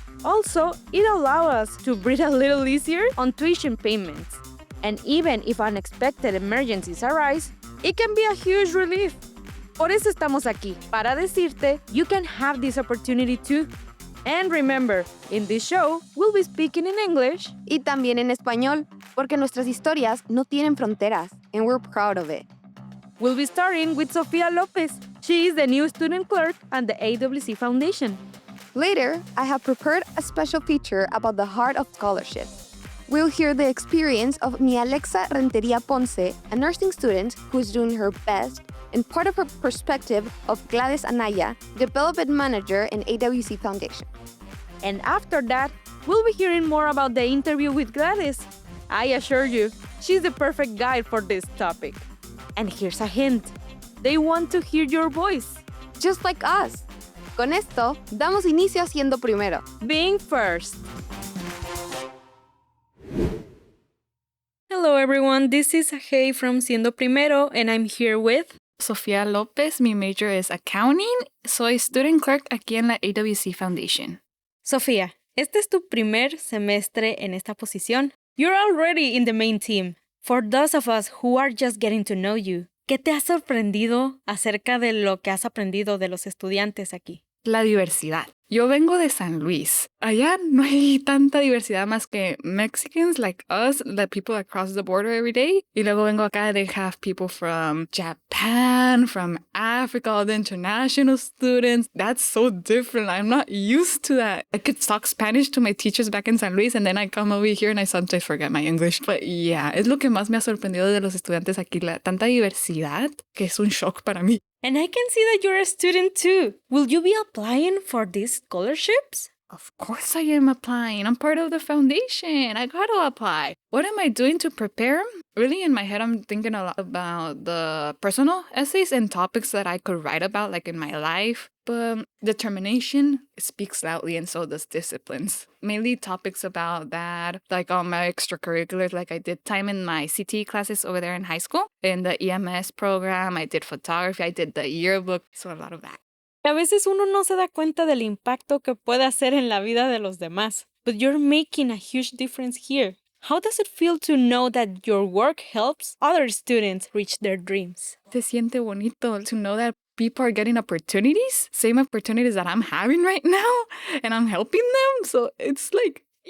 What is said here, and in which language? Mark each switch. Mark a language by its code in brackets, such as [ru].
[en] Also, it allows us to breathe a little easier on tuition payments. And even if unexpected emergencies arise, it can be a huge relief. [es] Por eso estamos aquí, para decirte [en] you can have this opportunity too. And remember, in this show, we'll be speaking in English. [es] Y también en español, porque nuestras historias no tienen fronteras, [en] and we're proud of it. We'll be starting with Sofia Lopez. She is the new student clerk at the AWC Foundation. Later, I have prepared a special feature about the heart of scholarship. We'll hear the experience of mi Alexa Renteria Ponce, a nursing student who is doing her best, and part of her perspective of Gladys Anaya, development manager in AWC Foundation. And after that, we'll be hearing more about the interview with Gladys. I assure you, she's the perfect guide for this topic. And here's a hint. They want to hear your voice. Just like us. [es] Con esto, damos inicio a Siendo Primero. [en] Being first. Hello everyone, this is Sajei from Siendo Primero, and I'm here with Sofia Lopez. Mi major is accounting. Soy student clerk [es] aquí en la [en] AWC Foundation. [es] Sofía, este es tu primer semestre en esta posición. [en] You're already in the main team. For those of us who are just getting to know you, [es] ¿qué te ha sorprendido acerca de lo que has aprendido de los estudiantes aquí? La diversidad. Yo vengo de San Luis. Allá no hay tanta diversidad más que [en] Mexicans like us, the people that cross the border every day. [es] Y luego vengo acá, [en] they have people from Japan, from Africa, all the international students. That's so different. I'm not used to that. I could talk Spanish to my teachers back in San Luis, and then I come over here and I sometimes forget my English. But yeah, [es] es lo que más me ha sorprendido de los estudiantes aquí, la tanta diversidad, que es un shock para mí. [en] And I can see that you're a student too. Will you be applying for these scholarships? Of course I am applying. I'm part of the foundation. I gotta apply. What am I doing to prepare? Really, in my head, I'm thinking a lot about the personal essays and topics that I could write about, like in my life. But determination speaks loudly, and so does disciplines. Mainly topics about that, like on my extracurriculars, like I did time in my CTE classes over there in high school. In the EMS program, I did photography, I did the yearbook, so a lot of that. [es] A veces uno no se da cuenta del impacto que puede hacer en la vida de los demás. [en] But you're making a huge difference here. How does it feel to know that your work helps other students reach their dreams? [es] Se siente bonito [en] to know that people are getting opportunities, same opportunities that I'm having right now, and I'm helping them. So it's like...